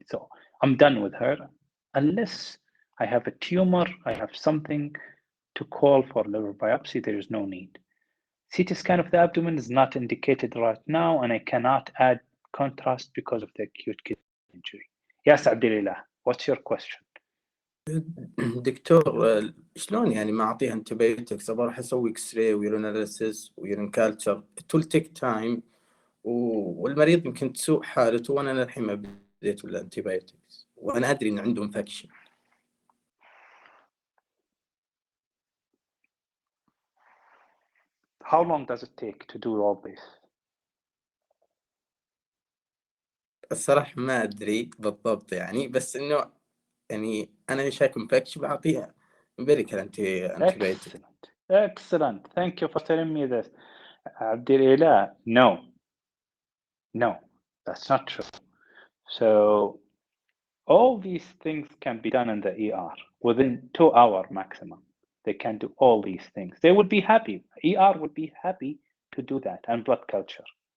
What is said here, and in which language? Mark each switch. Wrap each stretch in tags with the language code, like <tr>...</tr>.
<en>So I'm done with her. Unless I have a tumor, I have something to call for liver biopsy, there is no need. CT scan of the abdomen is not indicated right now, and I cannot add contrast because of the acute kidney injury. Yes, Abdulillah, what's your question?</en> <ar>دكتور شلون يعني ما اعطيها انتبيوتكس بروح اسوي</ar> <en>x ray urine analysis urine culture tool take time</en> <ar>والمريض يمكن تسوء حالته وانا للحين ما بديت ولا انتبيوتكس وانا ادري ان عنده انفكشن.</ar> <en>How long does it take to do all this?</en> <ar>الصراحه ما ادري بالضبط يعني بس انه يعني انا شايف انفكشن بعطيها امبيريكال انتبيوتكس.</ar> <en>Excellent. Thank you for telling me this. Abdulillah, no, that's not true. So all these things can be done in the ER within 2 hours maximum. They can do all these things. They would be happy. ER would be happy to do that, and blood culture.</en>